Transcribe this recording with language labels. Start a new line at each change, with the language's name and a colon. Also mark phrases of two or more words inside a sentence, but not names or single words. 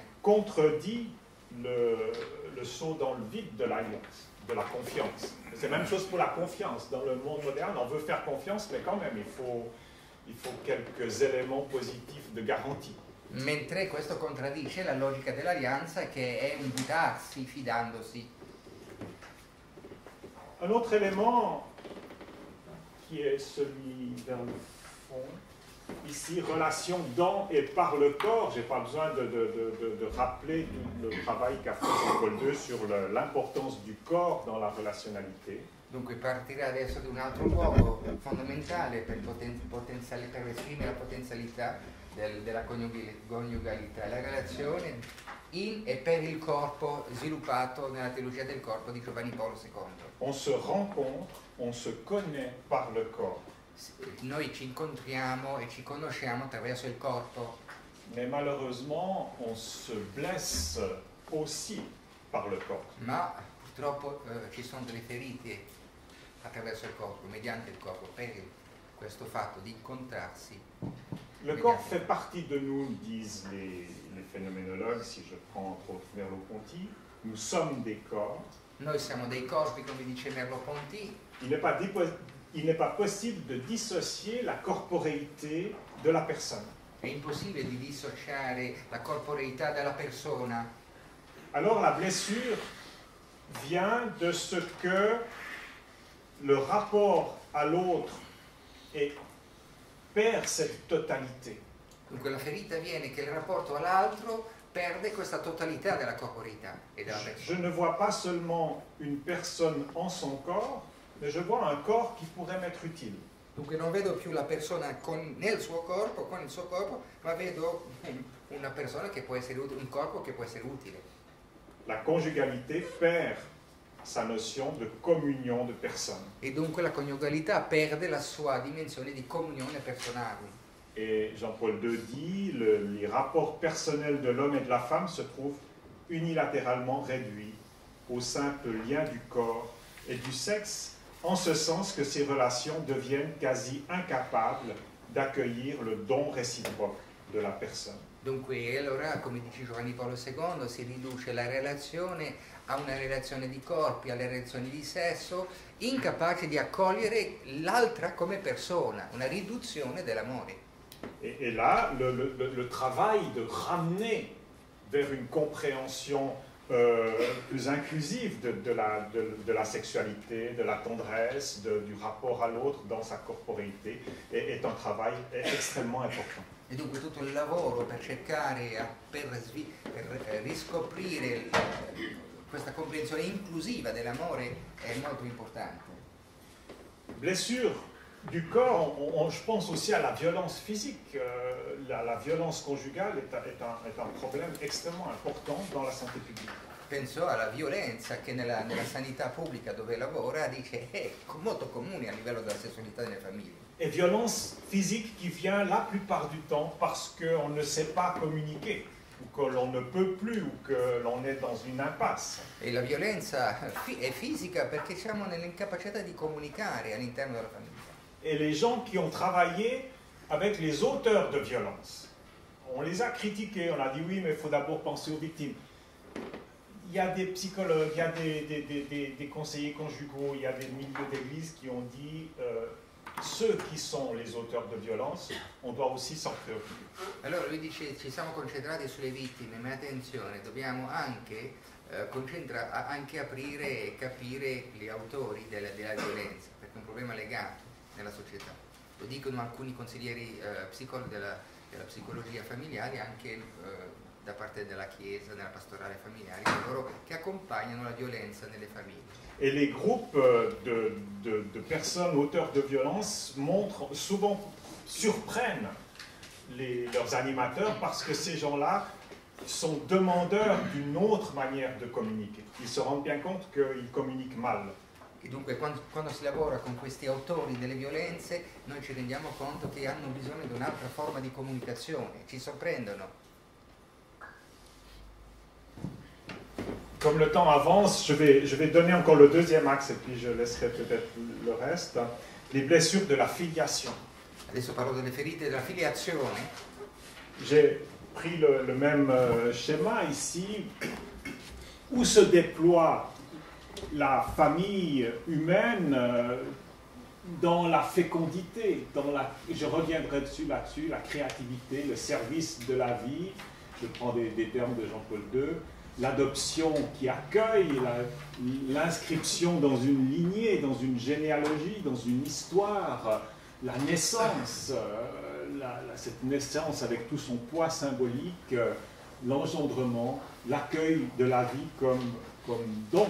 French: Contredit le saut dans le vide de l'alliance, de la confiance. C'est la même chose pour la confiance. Dans le monde moderne, on veut faire confiance, mais quand même, il faut quelques éléments positifs de garantie.
Italian: Mentre questo contraddice la logica dell'alleanza, che è un guidarsi fidandosi.
French: Un autre élément qui est celui vers le fond, ici, relation dans et par le corps. Je n'ai pas besoin de rappeler tout le travail qu'a fait Jean-Paul II sur l'importance du corps dans la relationnalité.
Italian: Dunque partirà adesso di un altro luogo fondamentale per esprimere la potenzialità della coniugalità, la relazione in e per il corpo sviluppato nella teologia del corpo di Giovanni Paolo II.
French: On se rencontre, on se connaît par le corps.
Italian: Noi ci incontriamo e ci conosciamo attraverso il corpo.
French: Mais malheureusement, on se blesse aussi par le corps.
Italian: Ma purtroppo ci sono delle ferite attraverso il corpo, mediante il corpo, per questo fatto di incontrarsi.
French: Le corps fait partie de nous, disent les phénoménologues, si je prends entre autres Merleau-Ponty. Nous sommes des corps.
Italian: Noi siamo dei corpi, come dice Merleau-Ponty.
French: Il n'est pas possible de dissocier la corporéité de la personne.
Italian: È impossibile di dissociare la corporeità dalla persona.
French: Alors la blessure vient de ce que le rapport à l'autre perd cette totalité.
Italian: Dunque la ferita viene che il rapporto all'altro perde questa totalità della corporeità e della persona.
French: Je ne vois pas seulement une personne en son corps, mais je vois un corps qui pourrait m'être utile.
Italian: Dunque non vedo più la persona nel suo corpo, con il suo corpo, ma vedo una persona che può essere utile, un corpo che può essere utile.
French: La conjugalité perd sa notion de communion de personnes.
Italian: E dunque la coniugalità perde la sua dimensione di comunione personale.
French: Et Jean-Paul II dit, les rapports personnels de l'homme et de la femme se trouvent unilatéralement réduits au simple lien du corps et du sexe, en ce sens que ces relations deviennent quasi incapables d'accueillir le don réciproque de la personne.
Italian: Dunque, allora, come dice Giovanni Paolo II, si riduce la relazione a una relazione di corpi, alle relazioni di sesso, incapace di accogliere l'altra come persona, una riduzione dell'amore.
French: Et là, le travail de ramener vers une compréhension plus inclusive de la sexualité, de la tendresse, du rapport à l'autre dans sa corporéité est un travail extrêmement important.
Italian: E dunque tutto il lavoro per cercare, per riscoprire questa comprensione inclusiva dell'amore è molto importante.
French: Blessure du corps, je pense aussi à la violence physique. La violence conjugale est un problème extrêmement important dans la santé publique.
Italian: Penso alla violenza che nella sanità pubblica dove lavora dice è molto comune a livello della sessualità nelle famiglie.
French: Et violence physique qui vient la plupart du temps parce qu'on ne sait pas communiquer, ou que l'on ne peut plus, ou que l'on est dans une impasse.
Italian: E la violenza è fisica perché siamo nell'incapacità di comunicare all'interno della famiglia.
French: Et les gens qui ont travaillé avec les auteurs de violence, on les a critiqués, on a dit oui, mais il faut d'abord penser aux victimes. Il y a des psychologues, il y a des conseillers conjugaux, il y a des milieux d'église qui ont dit ceux qui sont les auteurs de violence, on doit aussi s'en préoccuper.
Italian: Allora lui dice ci siamo concentrati sulle vittime, ma attenzione, dobbiamo anche anche aprire e capire gli autori della violenza, perché è un problema legato nella società. Lo dicono alcuni consiglieri della psicologia familiare, anche da parte della Chiesa, della pastorale familiare, coloro che accompagnano la violenza nelle famiglie.
French: Et les groupes de personnes auteurs de violence surprennent leurs animateurs parce que ces gens-là sont demandeurs d'une autre manière de communiquer. Ils se rendent bien compte qu'ils communiquent mal.
Italian: E dunque quando si lavora con questi autori delle violenze noi ci rendiamo conto che hanno bisogno di un'altra forma di comunicazione, ci sorprendono.
French: Comme le temps avance, je vais donner encore le deuxième axe et puis je laisserai peut-être le reste. Les blessures de la filiation.
Italian: Adesso parlo delle ferite della filiazione.
French: J'ai pris le même schéma ici, où se déploie la famille humaine dans la fécondité, je reviendrai là-dessus, la créativité, le service de la vie, je prends des termes de Jean-Paul II, l'adoption qui accueille, l'inscription dans une lignée, dans une généalogie, dans une histoire, la naissance, cette naissance avec tout son poids symbolique, l'engendrement, l'accueil de la vie comme don.